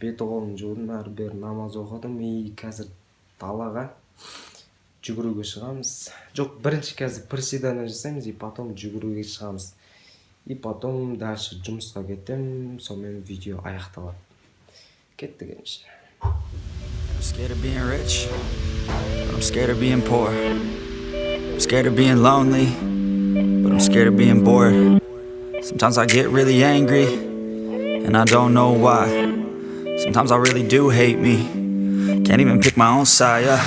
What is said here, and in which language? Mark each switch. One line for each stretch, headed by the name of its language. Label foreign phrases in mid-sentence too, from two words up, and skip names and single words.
Kazakh: бет қолымды жуудым, ары бері намаз оқыдым. И қазір далаға жүгіруге шығамыз. Жоқ, бірінші қазір приседание жасаймыз,
Russian: и потом
Kazakh: жүгіруге шығамыз.
Russian: И потом дальше
Kazakh: жұмысқа кетем, сонымен видео аяқталады. Кеттік ендеше.
English: I'm scared of being rich, but I'm scared of being poor. I'm scared of being lonely, but I'm scared of being bored. Sometimes I get really angry, and I don't know why. Sometimes I really do hate me, can't even pick my own side, yeah.